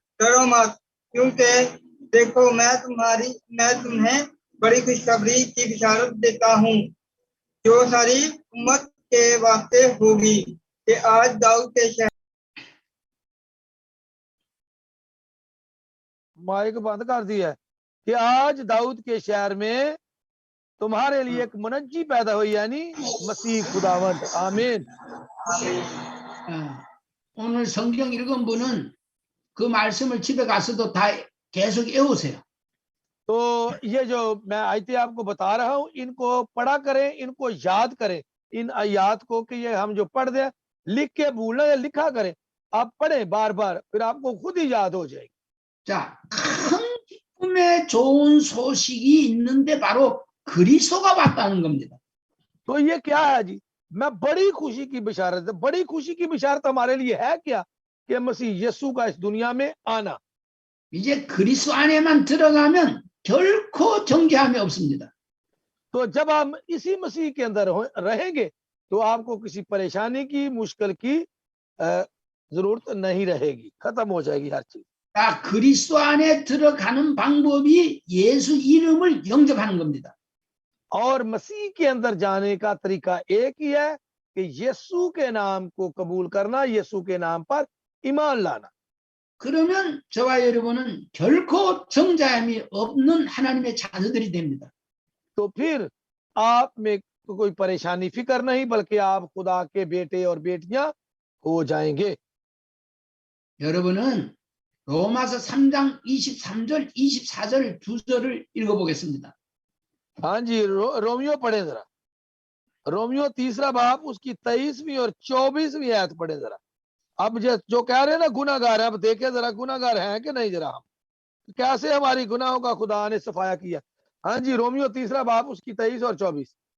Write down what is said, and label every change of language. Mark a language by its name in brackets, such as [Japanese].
[Hindi] डरो मत, क्योंकि देखो मैं तुम्हें बड़ी खुशखबरी की बिशारत देता हूँ जो सारी उम्मत के वास्ते होगी, कि आज दाऊद के शहर। माइक बंद कर दिया है कि आज दाऊद के शहर में तुम्हारे लिए एक मुनज्जी पैदा हुई, यानी मसीह खुदावंद। आमीन। [Korean] 오늘 성경 읽은 분은 그 말씀을 집에 가서도 다 계속 외우세요. [Hindi] तो ये जो मैं आयतें आपको बता रहा हूँ इनको पढ़ा करें, इनको याद करें, इन आयात को कि ये हम जो पढ़ दें लिख के भूलना या लिखा करें, आप पढ़ें बार बार, फिर आपको खुद ही याद हो जाएगी। [Korean] 자, 큰 기쁨의 좋은 소식이 있는데 바로 그리스도가 왔다는 겁니다. [Hindi] तो ये क्या है जी? मैं बड़ी खुशी की बिशारत, बड़ी खुशी की बिशारत हमारे लिए है क्या? कि मसीह यीशु का इस दुनिया में आना। [Korean] 이제 그리스도 안에만 들어가면 결코 정죄함이 없습니다. [Hindi] तो जब हम इसी मसीह के अंदर रहेंगे तो आपको किसी परेशानी की, मुश्किल की जरूरत नहीं रहेगी, खत्म हो जाएगी हर चीज। [Korean] 자, 그리스도 안에 들어가는 방법이 예수 이름을 영접하는 겁니다. [Hindi] और मसीह के अंदर जाने का तरीका एक ही है कि यीशु के नाम को कबूल करना, यीशु के नाम पर ईमान लाना। [Korean] 그러면 저와 여러분은 결코 정죄함이 없는 하나님의 자녀들이 됩니다. [Hindi] तो फिर आप में कोई परेशानी फिक्र नहीं, बल्कि आप खुदा के बेटे और बेटियां हो जाएंगे। [Korean] 여러분은 로마서 3장 23절, 24절 두 절을 읽어보겠습니다. [Hindi] हाँ जी रोमियो पढ़े जरा, रोमियो तीसरा बाब उसकी 23वीं और 24वीं आयत पढ़े जरा। अब जो कह रहे हैं ना गुनाहगार है, अब देखे जरा गुनाहगार हैं कि नहीं, जरा हम कैसे हमारी गुनाहों का खुदा ने सफाया किया। हाँ जी रोमियो तीसरा बाब उसकी 23 और 24।